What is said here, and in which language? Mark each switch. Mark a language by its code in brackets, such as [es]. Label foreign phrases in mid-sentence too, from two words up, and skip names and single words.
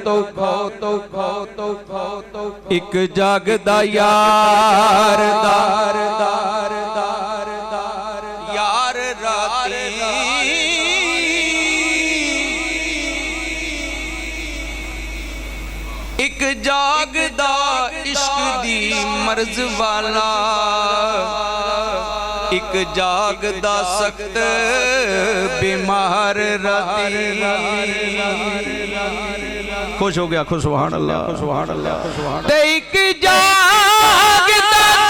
[pa] اک جاگدا یار یار راتی اک جاگدا عشق دی مرض والا اک جاگدا سخت بیمار راتی. خوش ہو گیا، خوش [ar] سبحان الله، سبحان الله، سبحان الله. [pa] اک جاگدا